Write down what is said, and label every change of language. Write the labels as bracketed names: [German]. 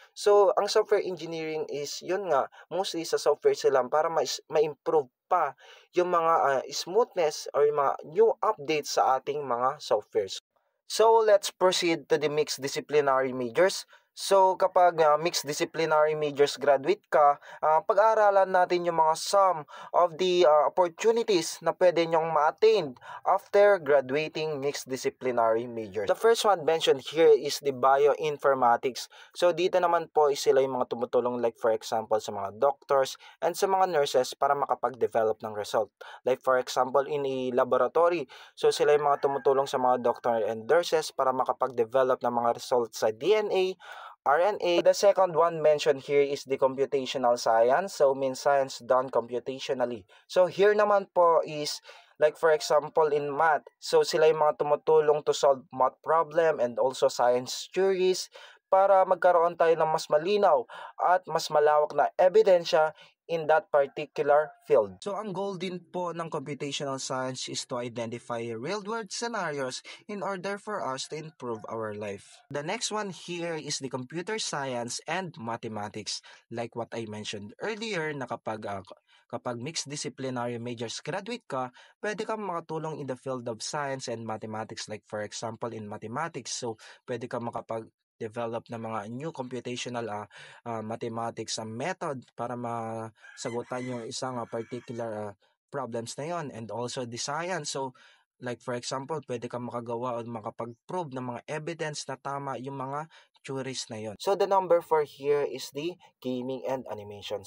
[Filipino] So, ang software engineering is, yun nga, mostly sa software sila para ma-improve pa yung mga smoothness or yung mga new updates sa ating mga softwares. [English] So, let's proceed to the mixed disciplinary majors. [Filipino] So, kapag mixed disciplinary majors graduate ka, pag-aaralan natin yung mga some of the opportunities na pwede nyong ma-attain after graduating mixed disciplinary majors. [English] The first one mentioned here is the bioinformatics. [Filipino] So, dito naman po is sila yung mga tumutulong like for example sa mga doctors and sa mga nurses para makapag-develop ng result. Like for example, in a laboratory, so sila yung mga tumutulong sa mga doctor and nurses para makapag-develop ng mga results sa DNA, RNA. [English] The second one mentioned here is the computational science. So, means science done computationally. So, here naman po is like for example in math. [Filipino] So, sila yung mga tumutulong [English] to solve math problem and also science theories [Filipino] para magkaroon tayo ng mas malinaw at mas malawak na ebidensya [English] in that particular field. So, [Filipino] ang goal din po ng [English] computational science is to identify real-world scenarios in order for us to improve our life. The next one here is the computer science and mathematics. Like what I mentioned earlier, [Filipino] na kapag mixed disciplinary majors graduate ka, pwede kang makatulong [English] in the field of science and mathematics. [Filipino] Like for example, in mathematics, so pwede kang develop ng mga new computational mathematics method para masagutan yung isang particular problems na yon, [English] and also the science. [Filipino] So, like for example, pwede kang makagawa o makapag-prove ng mga evidence na tama yung mga theories na yon. [English] So, the number 4 here is the gaming and animation.